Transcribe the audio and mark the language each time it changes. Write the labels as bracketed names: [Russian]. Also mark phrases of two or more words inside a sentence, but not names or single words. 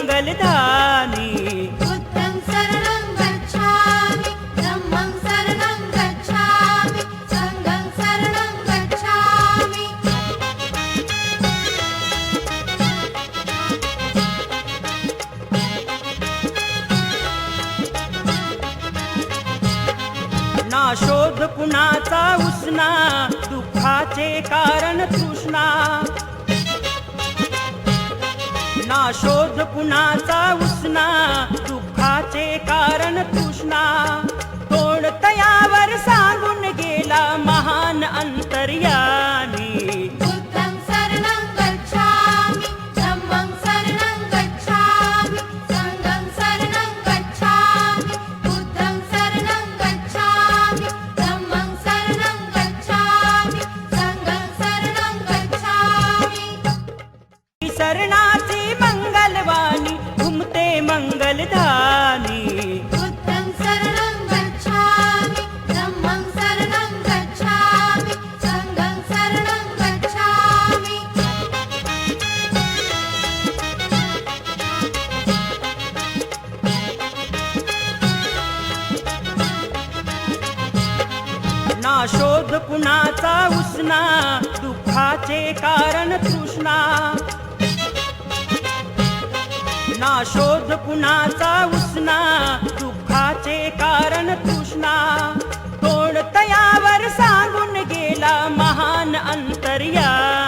[Marathi] मंगलधानी [Pali] बुद्धं शरणं गच्छामि धम्मं शरणं गच्छामि संघं शरणं गच्छामि [Marathi] ना शोध कुणाचा उसना दुःखाचे कारण तृष्णा ना शोध कुणाचा उसना दुःखाचे कारण तृष्णा तोड तयावर सांगून गेला महान अंतर्यामी [Pali] बुद्धं शरणं गच्छामि धम्मं शरणं गच्छामि संघं शरणं गच्छामि बुद्धं शरणं गच्छामि धम्मं शरणं गच्छामि संघं शरणं गच्छामि [Marathi] शरणाची मंगलवाणी घुमते मंगलधानी [Pali] बुद्धं शरणं गच्छामि धम्मं शरणं गच्छामि संघं शरणं गच्छामि [Marathi] ना शोध कुणाचा उसना दुःखाचे कारण तृष्णा ना शोध कुणाचा उसना दुःखाचे कारण तृष्णा तोड तयावर सांगून गेला महान अंतर्या